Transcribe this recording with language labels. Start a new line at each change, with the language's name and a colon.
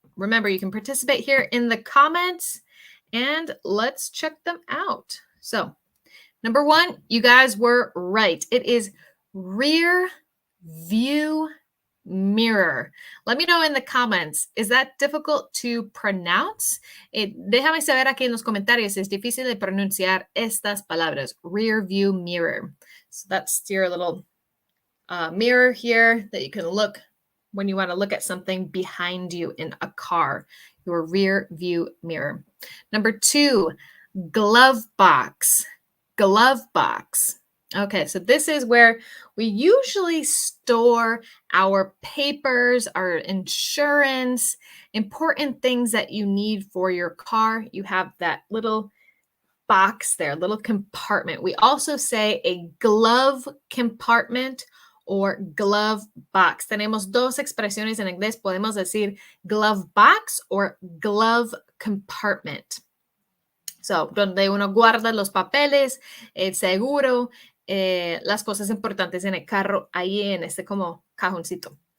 English: Remember, you can participate here in the comments and let's check them out. So, number 1, you guys were right. It is rear view mirror. Let me know in the comments. Is that difficult to pronounce?
Spanish: Déjame saber aquí en los comentarios si es difícil de pronunciar estas palabras.
English: Rear view mirror. So that's your little mirror here that you can look when you want to look at something behind you in a car. Your rear view mirror. Number 2, glove box. Glove box. Okay, so this is where we usually store our papers, our insurance, important things that you need for your car. You have that little box there, little compartment. We also say a glove compartment or glove box.
Spanish: Tenemos dos expresiones en inglés. Podemos decir
English: glove box or glove compartment.
Spanish: So, donde uno guarda los papeles, el seguro, las cosas importantes en el carro, ahí en este como cajoncito.